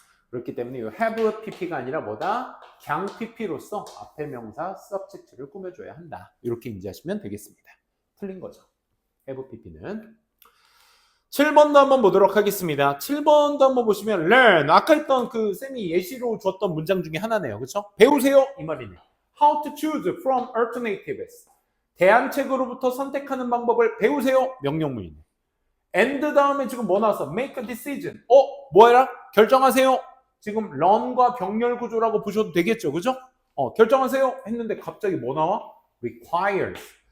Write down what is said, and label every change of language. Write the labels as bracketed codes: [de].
[ko] 그렇기 때문에 이 have pp가 아니라 뭐다? 경 pp로서 앞에 명사 subject를 꾸며줘야 한다. 이렇게 인지하시면 되겠습니다. 틀린 거죠. have pp는 7번도 한번 보도록 하겠습니다. 7번도 한번 보시면 learn. 아까 했던 그 쌤이 예시로 줬던 문장 중에 하나네요. 그렇죠? 배우세요 이 말이네. [en] How to choose from alternatives. [ko] 대안책으로부터 선택하는 방법을 배우세요. 명령문이네. and 다음에 지금 뭐 나왔어? [en] make a decision. [ko] 뭐해라? 결정하세요. 지금 런과 병렬 구조라고 보셔도 되겠죠. 그죠? 결정하세요 했는데 갑자기 뭐 나와? [en] requires.